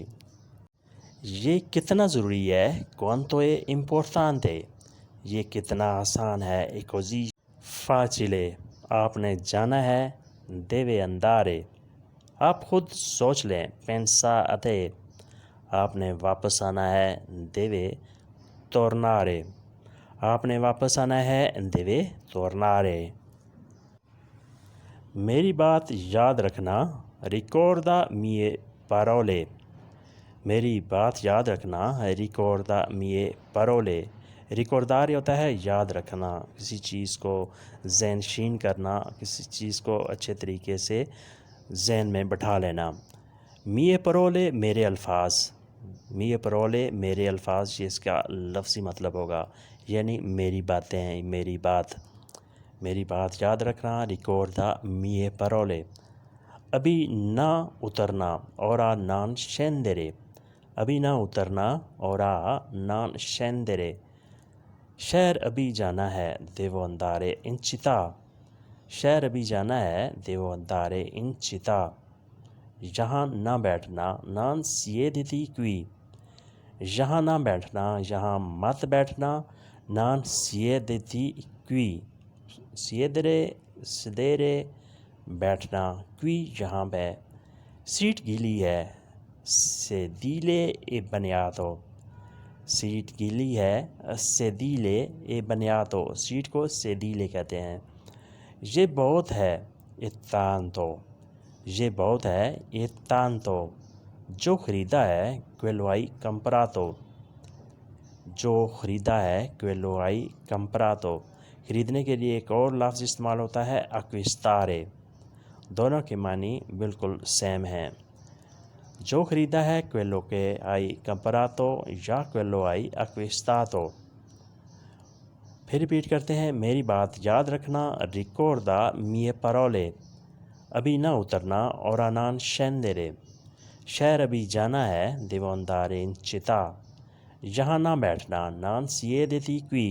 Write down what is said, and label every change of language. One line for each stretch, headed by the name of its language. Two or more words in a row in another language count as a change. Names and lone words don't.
Urdu: یہ کتنا ضروری ہے،
Italian: quanto è importante،
Urdu: یہ کتنا آسان ہے،
Italian: è così facile۔
Urdu: آپ نے جانا ہے،
Italian: deve andare،
Urdu: آپ خود سوچ لیں، pensate، آپ نے واپس آنا ہے،
Italian: deve tornare،
Urdu: آپ نے واپس آنا ہے،
Italian: deve tornare۔
Urdu: میری بات یاد رکھنا،
Italian: ricorda mie parole،
Urdu: میری بات یاد رکھنا،
Italian: ricorda mie parole۔
Urdu: ریکوردار ہوتا ہے یاد رکھنا، کسی چیز کو ذہن نشین کرنا، کسی چیز کو اچھے طریقے سے ذہن میں بٹھا لینا۔
Italian: mie parole
Urdu: میرے الفاظ،
Italian: mie parole
Urdu: میرے الفاظ، یہ اس کا لفظی مطلب ہوگا، یعنی میری باتیں، میری بات، میری بات یاد رکھنا،
Italian: ricorda mie parole۔
Urdu: ابھی نہ اترنا،
Italian: ora non scendere،
Urdu: ابھی نہ اترنا،
Italian: ora non scendere۔
Urdu: شہر ابھی جانا ہے،
Italian: devo andare in città،
Urdu: شہر ابھی جانا ہے،
Italian: devo andare in città۔
Urdu: یہاں نہ بیٹھنا،
Italian: non siediti qui،
Urdu: یہاں نہ بیٹھنا، یہاں مت بیٹھنا،
Italian: non siediti qui۔ siedere sedere
Urdu: بیٹھنا، qui یہاں پہ۔ سیٹ گیلی ہے،
Italian: sedile è bagnato،
Urdu: سیٹ گیلی ہے،
Italian: sedile è bagnato،
Urdu: سیٹ کو sedile کہتے ہیں۔ یہ بہت ہے،
Italian: è tanto،
Urdu: یہ بہت ہے،
Italian: è tanto۔
Urdu: جو خریدا ہے،
Italian: quello hai comprato،
Urdu: جو خریدا ہے،
Italian: quello hai comprato۔
Urdu: خریدنے کے لیے ایک اور لفظ استعمال ہوتا ہے، acquistare، دونوں کے معنی بالکل سیم ہیں۔ جو خریدا ہے،
Italian: quello che hai comprato یا quello hai acquistato۔
Urdu: پھر ریپیٹ کرتے ہیں، میری بات یاد رکھنا،
Italian: ricorda mie parole۔
Urdu: ابھی نہ اترنا،
Italian: ora non scendere۔
Urdu: شہر ابھی جانا ہے،
Italian: devo andare in città۔
Urdu: یہاں نہ بیٹھنا،
Italian: non siediti qui۔